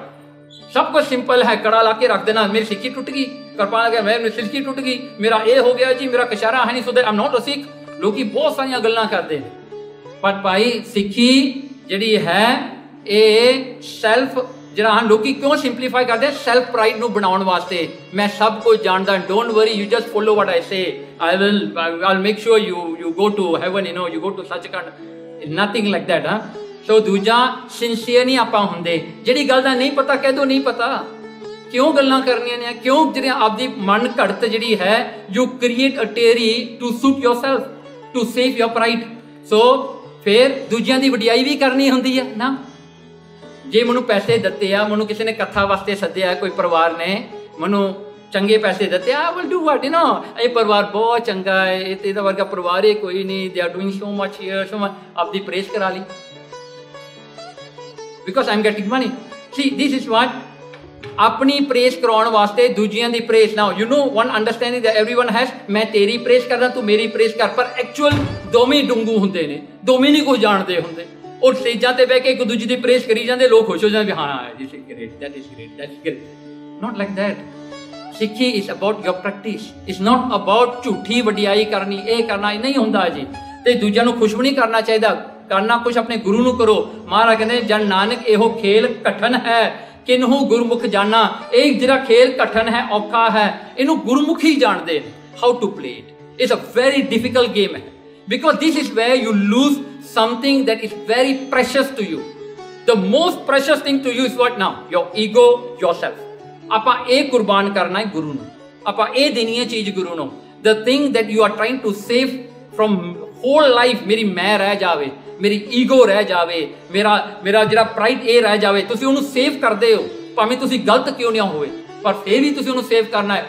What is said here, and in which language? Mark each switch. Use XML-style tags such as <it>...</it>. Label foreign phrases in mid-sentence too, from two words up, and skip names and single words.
<pa>ਸਭ ਕੁਝ ਸਿੰਪਲ ਹੈ, ਕੜਾ ਲਾ ਕੇ ਰੱਖ ਦੇਣਾ, ਮੇਰੀ ਸਿੱਖੀ ਟੁੱਟ ਗਈ, ਕਿਰਪਾ ਗਿਆ ਮੇਰੀ ਸਿੱਖੀ ਟੁੱਟ ਗਈ, ਮੇਰਾ ਇਹ ਹੋ ਗਿਆ ਜੀ, ਮੇਰਾ ਕਸ਼ਾਰਾ ਹੈ ਨਹੀਂ,</pa> <en>so I'm not a Sikh.</en> <pa>ਲੋਕੀ ਬਹੁਤ ਸਾਰੀਆਂ ਗੱਲਾਂ ਕਰਦੇ ਨੇ, ਪਰ ਭਾਈ ਸਿੱਖੀ ਜਿਹੜੀ ਹੈ ਇਹ ਸੈਲਫ ਜਿਹੜਾ ਹਨ ਲੋਕੀ ਕਿਉਂ ਸਿੰਪਲੀਫਾਈ ਕਰਦੇ,</pa> <en>self pride</en> <pa>ਨੂੰ ਬਣਾਉਣ ਵਾਸਤੇ। ਮੈਂ ਸਭ ਕੁਝ ਜਾਣਦਾ,</pa> <en>don't worry, you just follow what I say, I'll make sure you go to heaven, you go to Sachkhand, nothing like that।</en> <pa>ਸੋ ਦੂਜਾ ਸਿੰਸੀਅਰ ਨਹੀਂ ਆਪਾਂ ਹੁੰਦੇ, ਜਿਹੜੀ ਗੱਲ ਦਾ ਨਹੀਂ ਪਤਾ ਕਹਿ ਦੋ ਨਹੀਂ ਪਤਾ, ਕਿਉਂ ਗੱਲਾਂ ਕਰਨੀਆਂ ਨੇ, ਕਿਉਂ ਜਿਹੜੀਆਂ ਆਪਦੀ ਮਨ ਘੜਤ ਜਿਹੜੀ ਹੈ,</pa> <en>you create a story to suit yourself, to save your pride.</en> <pa>ਸੋ ਫਿਰ ਦੂਜਿਆਂ ਦੀ ਵਡਿਆਈ ਵੀ ਕਰਨੀ ਹੁੰਦੀ ਹੈ ਨਾ। ਜੇ ਮੈਨੂੰ ਪੈਸੇ ਦਿੱਤੇ ਆ, ਮੈਨੂੰ ਕਿਸੇ ਨੇ ਕਥਾ ਵਾਸਤੇ ਸੱਦਿਆ, ਕੋਈ ਪਰਿਵਾਰ ਨੇ ਮੈਨੂੰ ਚੰਗੇ ਪੈਸੇ ਦਿੱਤੇ,</pa> <en>I will do what,</en> <pa>ਇਹ ਪਰਿਵਾਰ ਬਹੁਤ ਚੰਗਾ ਹੈ, ਇਹਦਾ ਵਰਗਾ ਪਰਿਵਾਰ ਹੀ ਕੋਈ ਨਹੀਂ,</pa> <en>they are doing so much here, so much,</en> <pa>ਆਪਦੀ ਪ੍ਰੇਸ ਕਰਾ ਲਈ</pa> <en>because I'm getting money। see this is what,</en> <pa>ਆਪਣੀ ਪ੍ਰੇਸ ਕਰਾਉਣ ਵਾਸਤੇ ਦੂਜਿਆਂ ਦੀ ਪ੍ਰੇਸ।</pa> <en>now you know one understanding that everyone has,</en> <pa>ਮੈਂ ਤੇਰੀ ਪ੍ਰੇਸ ਕਰਦਾ, ਤੂੰ ਮੇਰੀ ਪ੍ਰੇਸ ਕਰ, ਪਰ ਐਕਚੁਅਲ ਦੋਵੇਂ ਡੂੰਗੂ ਹੁੰਦੇ ਨੇ, ਦੋਵੇਂ ਨਹੀਂ ਕੁਝ ਜਾਣਦੇ ਹੁੰਦੇ। ਉਹ ਸਟੇਜਾਂ ਤੇ ਬਹਿ ਕੇ ਇੱਕ ਦੂਜੇ ਦੀ ਪ੍ਰੇਸ ਕਰੀ ਜਾਂਦੇ, ਲੋਕ ਖੁਸ਼ ਹੋ ਜਾਂਦੇ, ਹਾਂ</pa> <en>this is great, that is great, that is great, not like that।</en> <pa>ਸਿੱਖੀ</pa> <en>is about your practice, it's not about</en> <pa>ਝੂਠੀ ਵਡਿਆਈ ਕਰਨੀ, ਇਹ ਕਰਨਾ ਨਹੀਂ ਹੁੰਦਾ ਜੀ। ਤੇ ਦੂਜਿਆਂ ਨੂੰ ਖੁਸ਼ ਵੀ ਨਹੀਂ ਕਰਨਾ ਚਾਹੀਦਾ, ਕਰਨਾ ਕੁਛ ਆਪਣੇ ਗੁਰੂ ਨੂੰ ਕਰੋ। ਮਹਾਰਾਜ ਕਹਿੰਦੇ ਜਨ ਨਾਨਕ ਇਹੋ ਖੇਲ ਕਠਨ ਹੈ,</pa> <hi>किन्हू गुरमुख जाना, एक जरा खेल कठिन है, औखा है, इनू गुरमुख ही जानते हैं</hi> <en>how to play it. It's a very difficult game है, because this is where you lose something that is very precious to you. the most precious thing to you is what now? your ego, yourself.</en> <pa>ਆਪਾਂ ਇਹ ਕੁਰਬਾਨ ਕਰਨਾ ਹੈ ਗੁਰੂ ਨੂੰ, ਆਪਾਂ ਇਹ ਦੇਣੀ ਹੈ ਚੀਜ਼ ਗੁਰੂ ਨੂੰ.</pa> <en>the thing that you are trying to save from whole life,</en> <pa>ਮੇਰੀ ਮੈਂ ਰਹਿ ਜਾਵੇ, ਮੇਰੀ ਈਗੋ ਰਹਿ ਜਾਵੇ, ਮੇਰਾ ਜਿਹੜਾ ਪ੍ਰਾਈਡ ਇਹ ਰਹਿ ਜਾਵੇ, ਤੁਸੀਂ ਉਹਨੂੰ ਸੇਵ ਕਰਦੇ ਹੋ ਭਾਵੇਂ ਤੁਸੀਂ ਗਲਤ ਕਿਉਂ ਨਾ ਹੋਵੇ, ਪਰ ਫਿਰ ਵੀ ਤੁਸੀਂ ਉਹਨੂੰ ਸੇਵ ਕਰਨਾ ਹੈ.</pa>